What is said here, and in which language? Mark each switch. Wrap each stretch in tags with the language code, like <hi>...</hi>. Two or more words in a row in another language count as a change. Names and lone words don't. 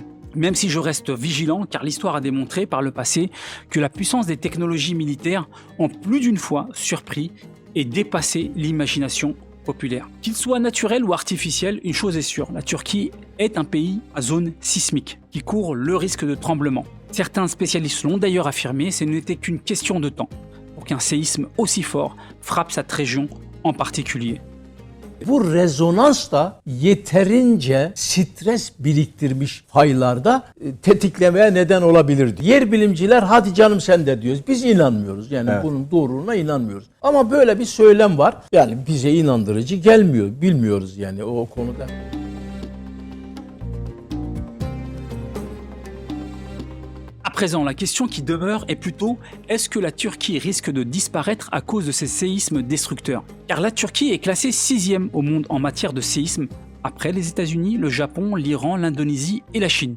<fr>Même si je reste vigilant car l'histoire a démontré par le passé que la puissance des technologies militaires ont plus d'une fois surpris et dépassé l'imagination populaire. Qu'il soit naturel ou artificiel, une chose est sûre, la Turquie est un pays à zone sismique qui court le risque de tremblement. Certains spécialistes l'ont d'ailleurs affirmé, ce n'était qu'une question de temps pour qu'un séisme aussi fort frappe cette région en particulier.</fr> <tr>Bu rezonans da yeterince stres biriktirmiş faylarda tetiklemeye neden olabilirdi. Yer bilimciler hadi canım sen de diyoruz. Biz inanmıyoruz. Yani bunun doğruluğuna inanmıyoruz. Ama böyle bir söylem var. Yani bize inandırıcı gelmiyor. Bilmiyoruz yani o konuda.</tr> <fr>À présent, la question qui demeure est plutôt est-ce que la Turquie risque de disparaître à cause de ces séismes destructeurs? Car la Turquie est classée 6e au monde en matière de séismes, après les États-Unis, le Japon, l'Iran, l'Indonésie et la Chine.</fr>